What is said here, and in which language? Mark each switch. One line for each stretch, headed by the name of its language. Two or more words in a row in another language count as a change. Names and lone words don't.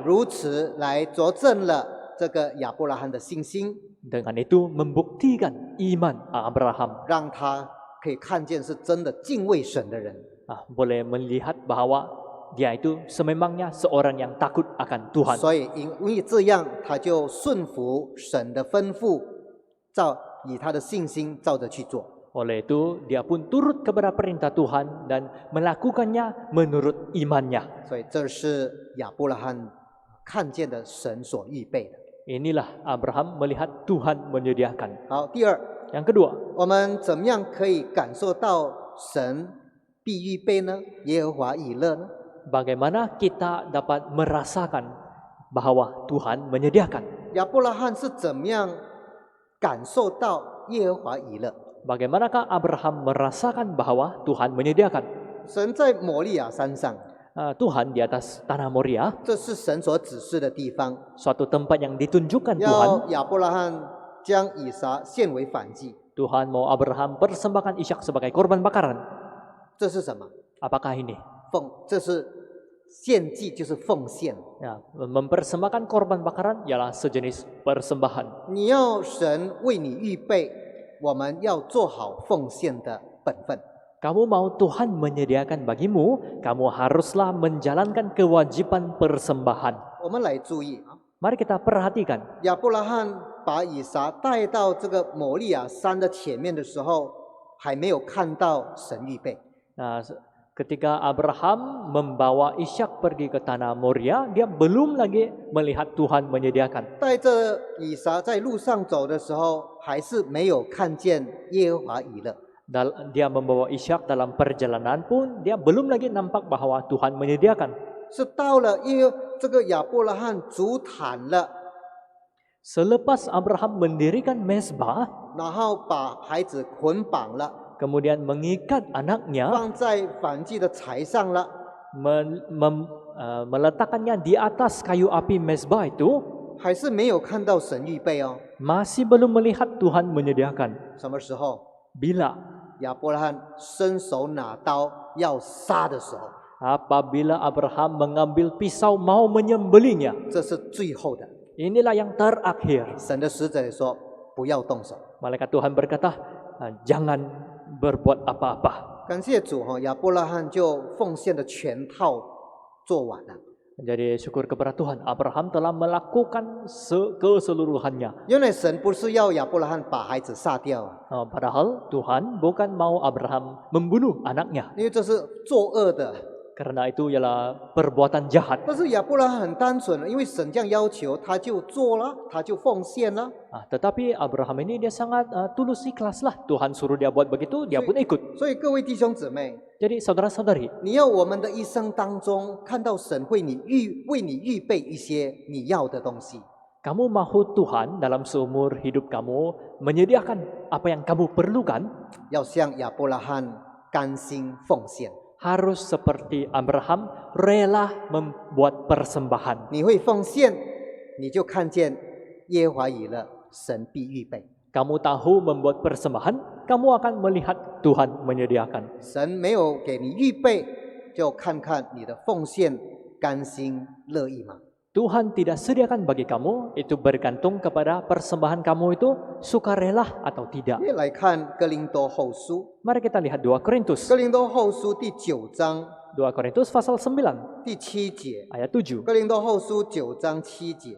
Chinese: 如此来佐证了这个亚伯拉罕的信心，
Malay: Dengan itu membuktikan iman Abraham.
Chinese: 让他可以看见是真的敬畏神的人。
Malay: Boleh melihat bahwa dia itu sememangnya seorang yang takut akan Tuhan.
Chinese: 所以因为这样，他就顺服神的吩咐，以他的信心照着去做。
Malay: Oleh itu, dia pun turut kepada perintah Tuhan dan melakukannya menurut imannya.
Chinese: 所以这是亚伯拉罕看见的神所预备的。
Malay: Inilah Abraham melihat Tuhan menyediakan.
Chinese: 好，第二，
Malay: Yang kedua,
Chinese: 我们怎么样可以感受到神必预备呢？耶和华以勒呢？
Malay: bagaimana kita dapat merasakan bahwa Tuhan menyediakan?
Chinese: 亚伯拉罕是怎么样感受到耶和华以勒？
Malay: Bagaimanakah Abraham merasakan bahwa Tuhan menyediakan?
Chinese: 神在摩利亚山上，
Malay: Tuhan di atas tanah Moria,
Chinese: 这是神所指示的地方，
Malay: suatu tempat yang ditunjukkan
Chinese: 要
Malay: Tuhan.
Chinese: 亚伯拉罕将以撒献为反祭。
Malay: Tuhan mau Abraham persembahkan Ishak sebagai korban bakaran.
Chinese: 这是什么？
Malay: Apakah ini?
Chinese: 这是献祭，就是奉献。
Malay: Ya, mempersembahkan korban bakaran ialah sejenis persembahan.
Chinese: 你要神为你预备，我们要做好奉献的本分。
Malay: Kamu mau Tuhan menyediakan bagimu, kamu haruslah menjalankan kewajiban persembahan.
Chinese: 我们来注意啊，
Malay: Mari kita perhatikan.
Chinese: 亚伯拉罕把以撒带到这个摩利亚山的前面的时候，还没有看到神预备。
Malay: Nah, ketika Abraham membawa Ishak pergi ke tanah Moria, dia belum lagi melihat Tuhan menyediakan.
Chinese: 带着以撒在路上走的时候，还是没有看见耶和华以勒。
Malay: Dia membawa Ishak dalam perjalanan pun, dia belum lagi nampak bahwa Tuhan menyediakan.
Chinese: 是到了这个亚伯拉罕筑坛了，
Malay: Selepas Abraham mendirikan mezbah,
Chinese: 然后把孩子捆绑了，
Malay: kemudian mengikat anaknya,
Chinese: 放在燔祭的柴上了，
Malay: meletakkannya di atas kayu api mezbah itu,
Chinese: 还是没有看到神预备哦。
Malay: masih belum melihat Tuhan menyediakan.
Chinese: 什么时候？
Malay: Bila?
Chinese: 亚伯拉罕伸手拿刀要杀的时候，
Malay: Apabila Abraham mengambil pisau mau menyembelihnya.
Chinese: 这是最后的。
Malay: Inilah yang terakhir.
Chinese: 神的使者也说：“不要动手。
Malay: Malaikat Tuhan berkata, jangan berbuat apa-apa. ”
Chinese: 感谢主哈，亚伯拉罕就奉献的全套做完了。
Malay: Jadi syukur kepada Tuhan, Abraham telah melakukan keseluruhannya.
Chinese: 原来神不是要亚伯拉罕把孩子杀掉啊，
Malay: Padahal Tuhan bukan mau Abraham membunuh anaknya.
Chinese: 因为这是作恶的。
Malay: Karena itu ialah perbuatan jahat.
Chinese: 但是亚伯拉罕很单纯，因为神这样要求，他就做了，他就奉献了。
Malay: Tetapi Abraham ini dia sangat tulus ikhlas lah. Tuhan suruh dia buat begitu, dia pun ikut.
Chinese: 所以各位弟兄姊妹，
Malay: Jadi saudara-saudari,
Chinese: 你要我们的一生当中看到神为你预备一些你要的东西。
Malay: kamu mahu Tuhan dalam seumur hidup kamu menyediakan apa yang kamu perlukan,
Chinese: 要像亚伯拉罕甘心奉献。
Malay: harus seperti Abraham rela membuat persembahan.
Chinese: 你会奉献，你就看见耶和华以勒，神必预备。
Malay: Kamu tahu membuat persembahan, kamu akan melihat Tuhan menyediakan.
Chinese: 神没有给你预备，就看看你的奉献甘心乐意吗？
Malay: Tuhan tidak sediakan bagi kamu, itu bergantung kepada persembahan kamu itu sukarela atau tidak.
Chinese: 来看哥林多后书，
Malay: Mari kita lihat 2 Korintus.
Chinese: 哥林多后书第9章
Malay: 2 Korintus pasal 9
Chinese: 第7节，
Malay: ayat 7.
Chinese: 哥林多后书9章7节，